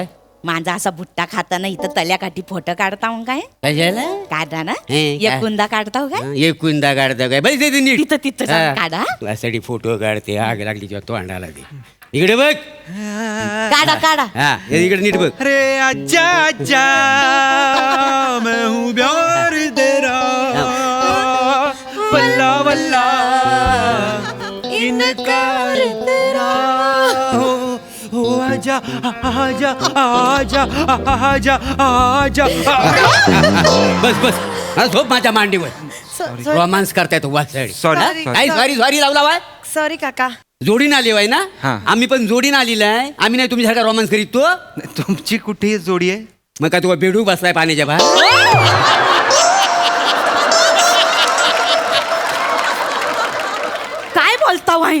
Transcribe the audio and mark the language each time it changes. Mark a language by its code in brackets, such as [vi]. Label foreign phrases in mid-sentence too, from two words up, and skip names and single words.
[mr] माझा असा बुट्टा खाताना इथं तल्याकाठी फोटो काढता मग काय कशाला काढा ना हे, काय? एकूंदा काढता हो काय एकूंदा काढता काय बस ते नीट तिथं जाऊन काढा. वासाठी फोटो काढते आग लागली जेव्हा तोंडाला ते इकडे बघ काढा काढा हा हे इकडे नीट बघ [hi] अरे आजा आजा मैं हूँ प्यार तेरा वल्ला वल्ला इनकार तेरा हो आजा आजा आजा आजा आजा [mr] बस बस हा झोप माझ्या मांडीवर रोमांस करतायत वासाडी सॉरी काय सॉरी सॉरी लावला वाय सॉरी काका जोडीन आली वाय ना हा. आम्ही पण जोडीन आलेला आहे आम्ही नाही तुमच्यासारखा रोमांस करीत तो तुमची कुठे जोडी आहे मग काय तुला बेडूक बसलाय पाण्याच्या बाहेर काय बोलता वाई